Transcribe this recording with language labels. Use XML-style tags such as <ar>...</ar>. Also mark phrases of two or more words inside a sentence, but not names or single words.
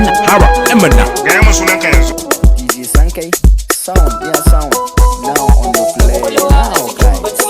<ha>Haba, ɗan Manna. Gaya min sunanka yanzu. D J Sankai,</ha> <en>sound, yeah, sound. Now on the play, now, guys.</en>